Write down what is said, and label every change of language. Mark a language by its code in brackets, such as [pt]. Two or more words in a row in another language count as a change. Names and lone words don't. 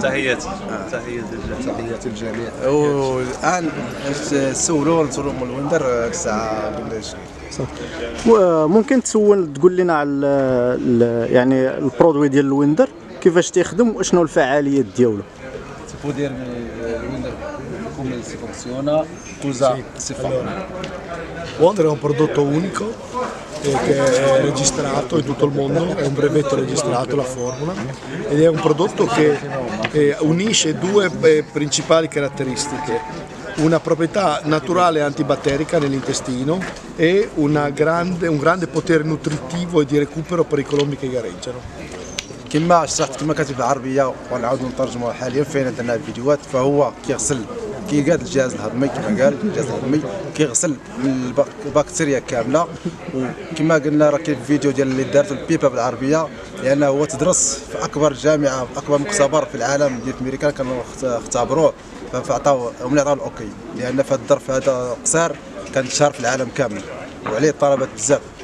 [ar] تحياتي الجميع. والان نسولوا من الويندر الساعه بلاش. ممكن تقول لنا على يعني البرودوي ديال الويندر كيفاش تيخدم وشنو الفعاليات ديالو؟ [it] Si può dirmi il come si funziona, cosa si fa? Wonder è un prodotto unico che è registrato in tutto il mondo, è un brevetto registrato, la formula, ed è un prodotto che unisce due principali caratteristiche: una proprietà naturale antibatterica nell'intestino e un grande potere nutritivo e di recupero per i colombi che gareggiano. [ar] كما شرحت كما كاتب بالعربيه ونعاودوا نترجموها حاليا فين عندنا الفيديوهات. فهو كيغسل كيقاد الجهاز الهضمي كما قال الجهاز الهضمي كيغسل من البكتيريا كامله. وكما قلنا راه كاين فيديو ديال اللي دارته البيبا بالعربيه لانه هو تدرس في اكبر جامعه اكبر مختبر في العالم ديال امريكا كانوا اختبروه فعطاو هم عطاو الاوكي لان في هذا الظرف هذا قصير كان انتشار في العالم كامل وعليه طلبات بزاف.